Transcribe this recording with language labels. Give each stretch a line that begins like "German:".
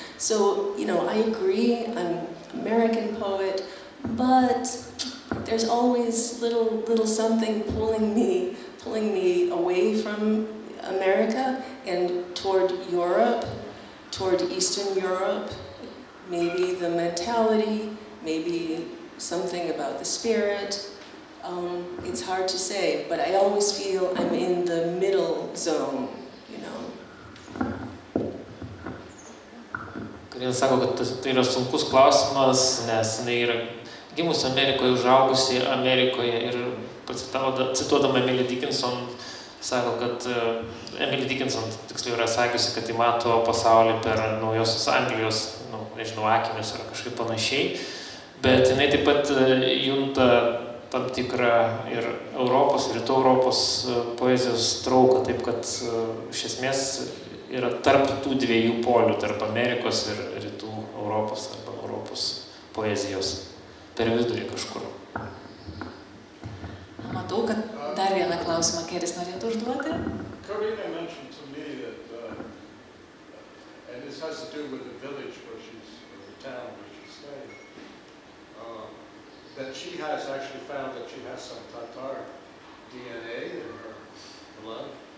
English: So, you know, I agree, I'm an American poet, but there's always little something pulling me away from America and toward Europe, toward Eastern Europe, maybe the mentality, maybe something about the spirit. It's hard to say, but I always feel I'm in the middle zone, you know.
Lithuanian: Karina sako, kad tai yra sunkus klausimas, nes jinai yra gimusi Amerikoje, užaugusi Amerikoje ir cituodama Emily Dickinson, sako, kad Emily Dickinson tiksliau yra sakiusi, kad ji mato pasaulį per Naujosios Anglijos, nežinau, akinius ar kažkaip panašiai, bet jinai taip pat junta tam tikrą ir Europos, ir Rytų Europos poezijos trauką, taip kad iš esmės yra tarp tų dviejų polių, tarp Amerikos ir Rytų Europos arba Europos poezijos, per vidurį kažkur. Matau, kad dar vieną klausimą Keris norėtų užduoti.
English: Karina mentioned to me that, and this has to do with the village where she's, or the town where she's staying, that she has actually found that she has some Tatar DNA in her blood.